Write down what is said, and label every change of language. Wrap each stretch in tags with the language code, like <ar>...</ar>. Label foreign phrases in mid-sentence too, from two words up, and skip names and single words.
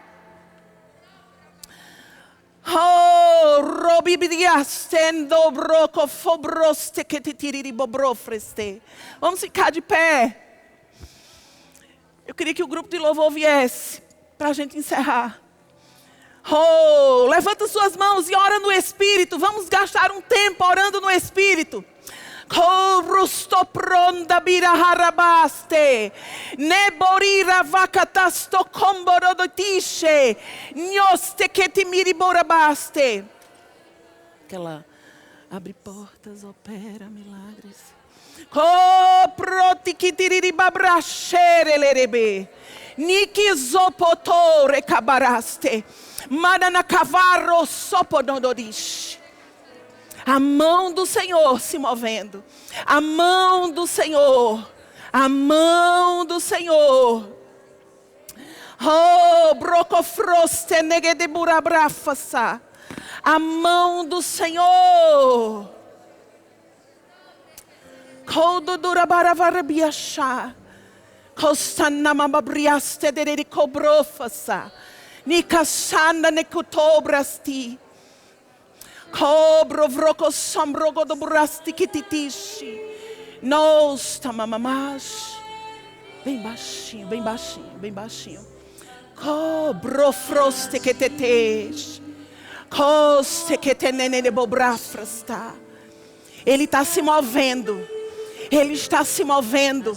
<pt>Oh, vamos ficar de pé. Eu queria que o grupo de louvor viesse para a gente encerrar. Oh, levanta suas mãos e ora no Espírito. Vamos gastar um tempo orando no Espírito. Rusto pronda biraharabaste, neborira vakatasto komborodotishe, nhoste que te miriborabaste. Aquela abre portas, opera milagres. Proti que tiriribabrachere lerebe, nikizopotore cabaraste, mananacavarro sopododorish. A mão do Senhor se movendo. A mão do Senhor. A mão do Senhor. Oh, brocofroste negedeburabrafasa. A mão do Senhor. Kododurabaravarabiachá. Kostanamabriaste derericobrofasa. Nikasanda nekutobrasti. Cobro vroco sombrogo do burasti kititishi. Nos tamamamash. Bem baixinho, bem baixinho, bem baixinho. Cobrofroste que tetes. Coste que tenene bobrafrasta. Ele está se movendo. Ele está se movendo.</pt>